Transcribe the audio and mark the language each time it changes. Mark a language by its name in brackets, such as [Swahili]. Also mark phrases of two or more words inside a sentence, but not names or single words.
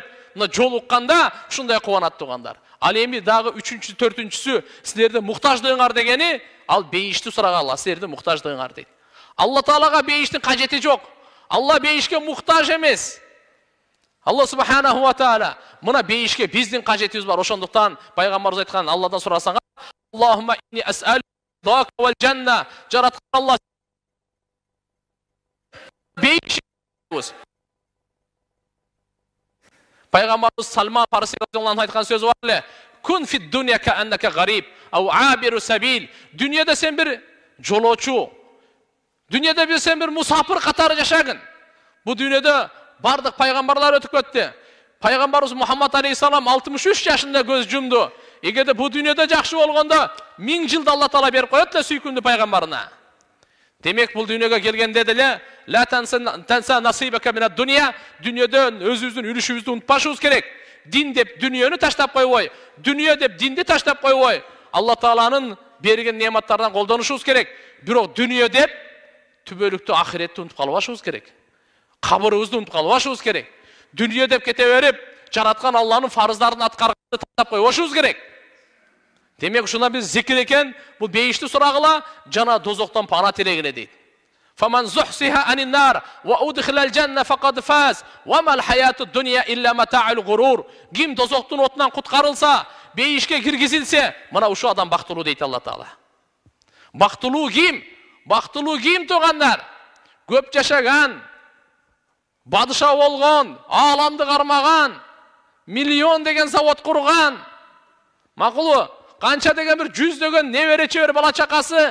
[Kyrgyz] Жолукканда ушундай кубанат тугандар. Ал эми дагы 3-чү, 4-чүсү силердин муктаждыгыңар дегени, ал бейишти сурагала, силердин муктаждыгыңар дейт. Алла Таалага бейиштин кажети жок. Алла бейишке муктаж эмес. Алла [Arabic] سبحانه وتعالى [Kyrgyz] мына бейишке биздин кажетибиз бар. Ошондуктан пайгамбарыбыз айткан, Алладан сурасаңар, [Arabic] اللهم إني أسألك الجنة, [Kyrgyz] жараткан Алла бейиш. Пайгамбарыбыз Салман Фарси [Arabic] رضي الله عنه [Kyrgyz] айткан сөзү бар эле. [Arabic] كن في الدنيا كأنك غريب أو عابر سبيل. [Kyrgyz] Дүнияда сен бир жолоочу, дүнияда сен бир мусафир катары жашагын. Бу дүнияда бардык пайгамбарлар өтүп кетти. Пайгамбарыбыз Мухаммад алейхиссалам 63 жашында көз жумду. Эгерде бу дүнияда жакшы болгондо 1000 жылда Алла Таала берип коет да сүйкүмдүү пайгамбарына. Демек бул дүйнөгө келгенде деле [Arabic] لا تنس نصيبك من الدنيا, [Kyrgyz] дүйнөдөн өзүбүздүн үлүшүбүздү унутпашыбыз керек. [Kazakh] din деп дүниені таштап қойбой, дүние деп динді таштап қойбой, Алла Тааланың берген нематтардан қолданышыбыз керек. [Kyrgyz] Бирок дүние деп түбөлүктүү ахиретти унутуп калбашыбыз керек. Кабырыбызды унутуп калбашыбыз керек. Дүние деп кете берип, жараткан Алланын фарыздарын аткарганды таштап койбошубуз керек. Демек ушуна биз зикир экен, бул бейишти сурагыла жана дозоктон пана тилегиле дейт. [Arabic] فمن زحزح عن النار وأدخل الجنة فقد فاز وما الحياة الدنيا إلا متاع الغرور. [Kyrgyz] Ким дозоктун отунан куткарылса, бейишке киргизилсе, мына ушу адам бактылуу дейт Алла Таала. Бактылуу ким? Бактылуу ким тугандар? Көп жашаган, бадыша болгон, ааламды кармаган, миллион деген завод курган, макулу, канча деген бир жүздөгөн небере чебер бала чакасы.